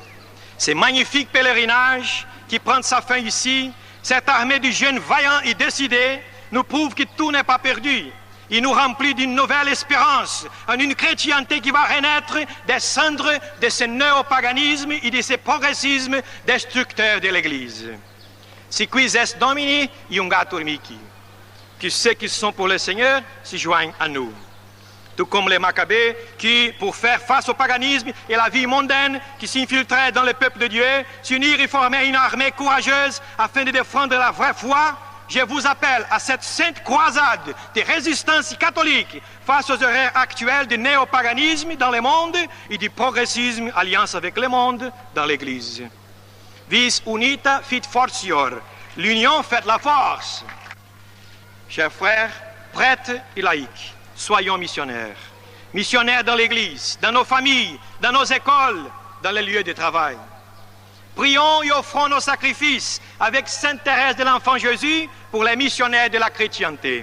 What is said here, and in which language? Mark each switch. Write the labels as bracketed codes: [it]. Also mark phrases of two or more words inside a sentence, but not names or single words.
[fr] Ce magnifique pèlerinage qui prend sa fin ici, cette armée de jeunes vaillants et décidés, nous prouve que tout n'est pas perdu. Il nous remplit d'une nouvelle espérance, en une chrétienté qui va renaître des cendres de ce néopaganisme et de ce progressisme destructeur de l'Église. [la] Si quis est Domini, iungatur mihi. [fr] Que ceux qui sont pour le Seigneur se joignent à nous. Tout comme les Maccabées qui, pour faire face au paganisme et à la vie mondaine qui s'infiltrait dans le peuple de Dieu, s'unirent et formèrent une armée courageuse afin de défendre la vraie foi. Je vous appelle à cette sainte croisade de résistance catholique face aux erreurs actuelles du néopaganisme dans le monde et du progressisme, alliance avec le monde, dans l'Église. [la] Vis unita fit fortior. [fr] L'union fait la force. Chers frères, prêtres et laïcs, soyons missionnaires. Missionnaires dans l'Église, dans nos familles, dans nos écoles, dans les lieux de travail. Prions et offrons nos sacrifices avec Sainte Thérèse de l'Enfant Jésus pour les missionnaires de la chrétienté.